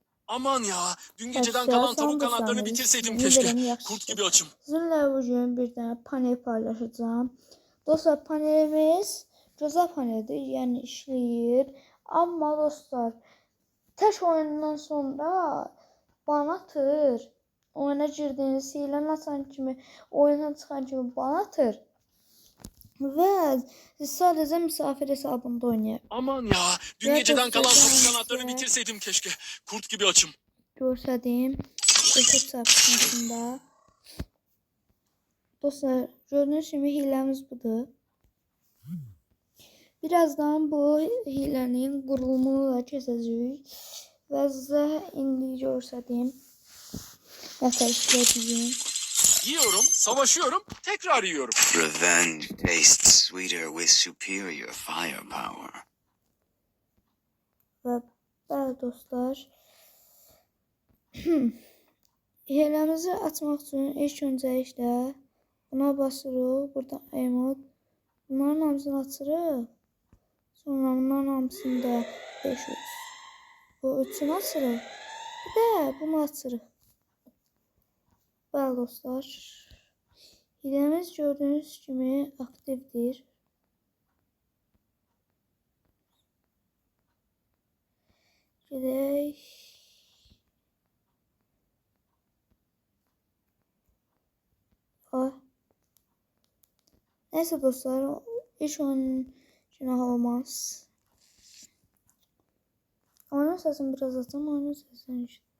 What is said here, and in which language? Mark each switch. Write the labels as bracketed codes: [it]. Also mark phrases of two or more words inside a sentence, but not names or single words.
[tr] Aman ya, dün geceden kalan tavuk kanatlarını bitirseydim keşke. Kurt gibi açım. Sizinle bugün bir tane panel paylaşacağım. [az] Dostlar, panelimiz gözəl paneldir, yani işləyir. Amma dostlar, tək oyundan sonra ban atır. Oyuna girdiyiniz, hiləni açan kimi, oyundan çıxan kimi ban atır. [tr] Ve sadece misafir hesabında oynayır. Aman ya, dün geceden kalan tavuk kanatlarını bitirseydim keşke. Kurt gibi açım. [az] Görsədiyim eşit çarpışmasında. Dostlar, gördüğünüz kimi hiləmiz budur. Birazdan bu hilənin qurulumunu da keçəcəyik. Və sizə indi görsədiyim nəsə [tr] Yiyorum, savaşıyorum, tekrar yiyorum. [en] Revenge tastes sweeter with superior firepower. [az] Və bəli dostlar, hiləmizi açmaq üçün ilk öncəliklə buna basırıq. Burada emot. Bunların hamısını açırıq. Sonra bunların hamısını da 500. Bu üçünü açırıq. Bir də bunu açırıq. Bəli dostlar, hiləmiz gördüyünüz kimi aktivdir. Gedək. [tr] Neyse dostlar, ilk oyun günah olmaz. Oyunun sesini biraz açayım, oyunun sesini işte.